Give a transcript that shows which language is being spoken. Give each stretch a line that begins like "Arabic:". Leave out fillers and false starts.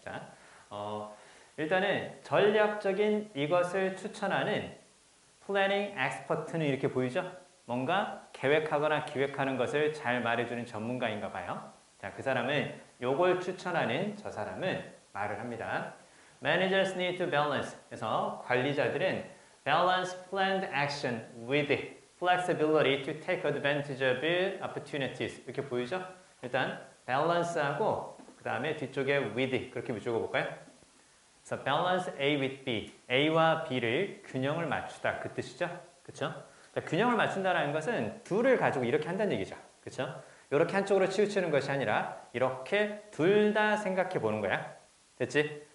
Korean: 자, 일단은 전략적인 이것을 추천하는 플래닝 엑스퍼트는 이렇게 보이죠? 뭔가 계획하거나 기획하는 것을 잘 말해주는 전문가인가 봐요. 자, 그 사람은 요걸 추천하는 저 사람은 말을 합니다.
English: Managers need to balance.
Korean: 그래서 관리자들은
English: balance planned action with flexibility to take advantage of opportunities.
Korean: 이렇게 보이죠? 일단 balance하고 그 다음에 뒤쪽에 with 그렇게 적어볼까요? 그래서 balance A with B, A와 B를 균형을 맞추다 그 뜻이죠. 그렇죠? 균형을 맞춘다는 것은 둘을 가지고 이렇게 한다는 얘기죠. 그렇죠? 이렇게 한쪽으로 치우치는 것이 아니라 이렇게 둘 다 생각해 보는 거야. 됐지?